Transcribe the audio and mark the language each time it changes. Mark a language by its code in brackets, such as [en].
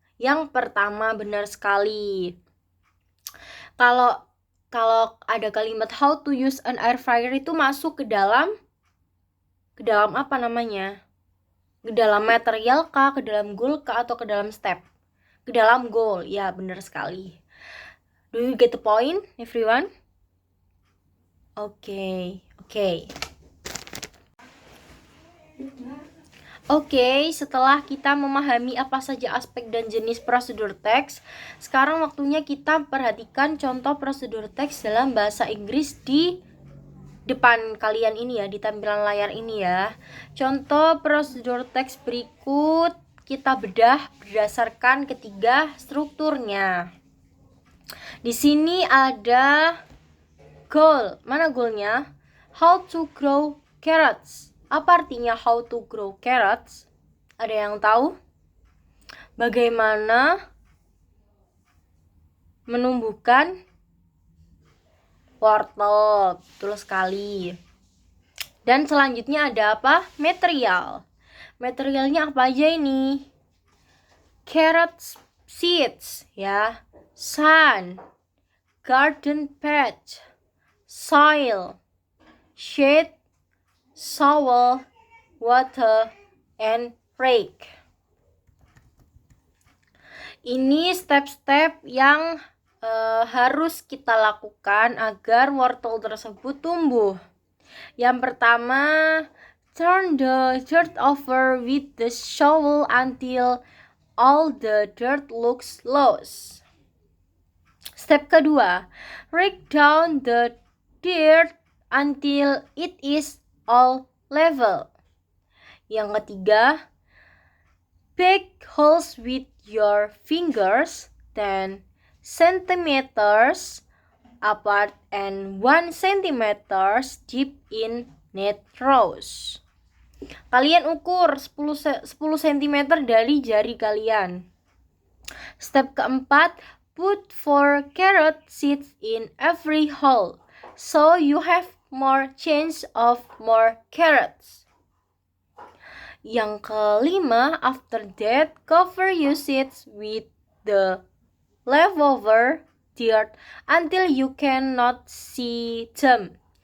[id] Yang pertama, benar sekali. Kalau ada kalimat [en] how to use an air fryer [id] itu masuk ke dalam apa namanya? Ke dalam material kah, ke dalam goal kah, atau ke dalam step? Ke dalam goal, ya benar sekali. [en] Do you get the point, everyone? [id] Oke. Oke, setelah kita memahami apa saja aspek dan jenis prosedur teks, sekarang waktunya kita perhatikan contoh prosedur teks dalam bahasa Inggris di depan kalian ini ya, di tampilan layar ini ya. Contoh prosedur teks berikut kita bedah berdasarkan ketiga strukturnya. Di sini ada goal. Mana goalnya? [en] How to grow carrots. [id] Apa artinya [en] how to grow carrots? [id] Ada yang tahu? Bagaimana menumbuhkan wortel? Betul sekali. Dan selanjutnya ada apa? Material. Materialnya apa aja ini? [en] Carrot seeds ya, sun, garden patch, soil, shade, shovel, water, and rake. [id] Ini step-step yang harus kita lakukan agar wortel tersebut tumbuh. Yang pertama, [en] turn the dirt over with the shovel until all the dirt looks loose. [id] Step kedua, [en] rake down the dirt until it is all level. [id] Yang ketiga, [en] poke holes with your fingers 10 centimeters apart and 1 centimeters deep in net rows. [id] Kalian ukur 10 cm dari jari kalian. Step keempat, [en] put 4 carrot seeds in every hole so you have more chance of more carrots. [id] Yang kelima, [en] after that, cover your seeds with the leftover dirt until you cannot see them.